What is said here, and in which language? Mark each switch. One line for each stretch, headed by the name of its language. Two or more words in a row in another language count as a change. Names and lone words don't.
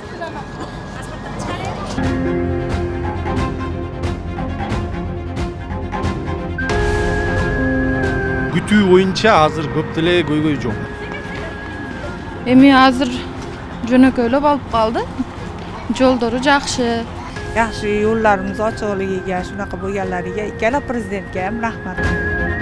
Kyrgyz: Күтүү боюнча азыр көп деле көйгөй жок. Эми азыр жөнөкөйлөп алып калды. Жолдору жакшы.
Uzbek: yaxshi yo'llarimiz ochiqligiga, shunaqa bo'lganlariga ikkala prezidentga ham rahmat.